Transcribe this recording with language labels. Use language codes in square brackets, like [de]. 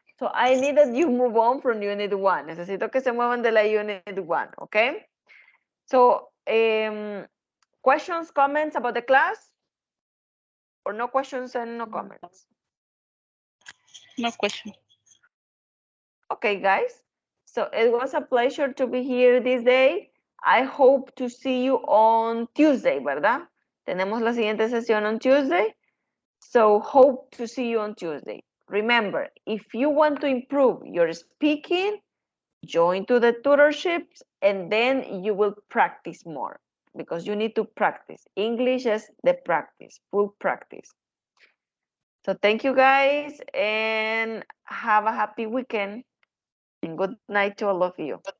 [en] So I need that you move on from Unit 1. [es] Necesito que se muevan de la Unit 1. [en] Okay. So, questions, comments about the class? Or no questions and no comments? No question. Okay, guys. So it was a pleasure to be here this day. I hope to see you on Tuesday, [es] ¿verdad? Tenemos la siguiente sesión [en] on Tuesday. So hope to see you on Tuesday. Remember, if you want to improve your speaking, join to the tutorships and then you will practice more because you need to practice. English is the practice, full practice. So thank you guys and have a happy weekend and good night to all of you.